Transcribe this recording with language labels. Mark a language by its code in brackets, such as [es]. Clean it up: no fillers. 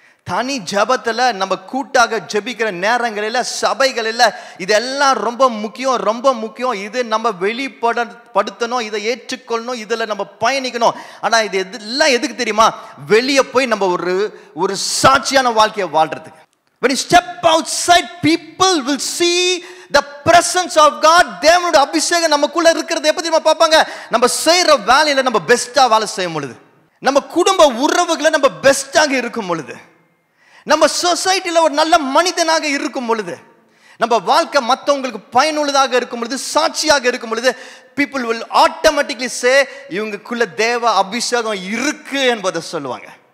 [ta] தனி ஜபத்தில் நம்ம கூட்டாக ஜபிக்கிற நேரங்களில், சபைகளில் இதெல்லாம் ரொம்ப முக்கியம். இது நம்ம வெளிப்படுத்தணும், இதை ஏற்றுக்கொள்ளணும், இதில் நம்ம பயணிக்கணும். ஆனால் இது எல்லாம் எதுக்கு தெரியுமா? வெளியே போய் நம்ம ஒரு சாட்சியான வாழ்க்கையை வாழ்றதுக்கு. [en] When you step outside, people will see the presence of God. [ta] தேவனுடைய அபிஷேகம் நமக்குள்ள இருக்கிறது எப்ப தெரியுமா பார்ப்பாங்க? நம்ம செய்யற வேலையில நம்ம பெஸ்டா வேலை செய்யும் பொழுது, நம்ம குடும்ப உறவுகளை நம்ம பெஸ்டாக இருக்கும் பொழுது, நம்ம சொசைட்டியில் ஒரு நல்ல மனிதனாக இருக்கும் பொழுது, நம்ம வாழ்க்கை மற்றவங்களுக்கு பயனுள்ளதாக இருக்கும் பொழுது, சாட்சியாக இருக்கும் பொழுது, [en] people will automatically say [ta] இவங்களுக்குள்ள தேவ அபிஷேகம் இருக்கு என்பதை சொல்லுவாங்க.